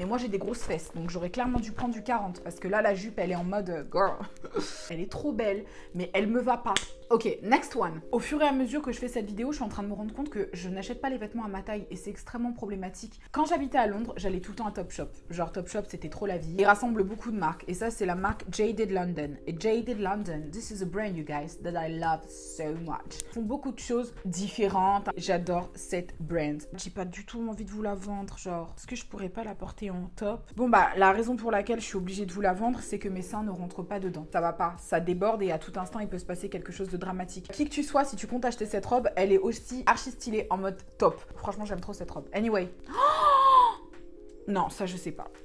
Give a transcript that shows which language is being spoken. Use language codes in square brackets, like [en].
[fr] Mais moi j'ai des grosses fesses, donc j'aurais clairement dû prendre du 40 parce que là la jupe elle est en mode girl. Elle est trop belle, mais elle me va pas. [en] Ok, next one. [fr] Au fur et à mesure que je fais cette vidéo, je suis en train de me rendre compte que je n'achète pas les vêtements à ma taille et c'est extrêmement problématique. Quand j'habitais à Londres, j'allais tout le temps à Topshop. Genre Topshop, c'était trop la vie. Il rassemble beaucoup de marques et ça, c'est la marque Jaded London. [en] Et Jaded London, this is a brand, you guys, that I love so much. [fr] Ils font beaucoup de choses différentes. J'adore cette brand. J'ai pas du tout envie de vous la vendre, genre, est-ce que je pourrais pas la porter en top? Bon bah, la raison pour laquelle je suis obligée de vous la vendre, c'est que mes seins ne rentrent pas dedans. Ça va pas, ça déborde et à tout instant, il peut se passer quelque chose de dramatique. Qui que tu sois, si tu comptes acheter cette robe, elle est aussi archi stylée en mode top. Franchement, j'aime trop cette robe. Anyway. Non, ça, je sais pas.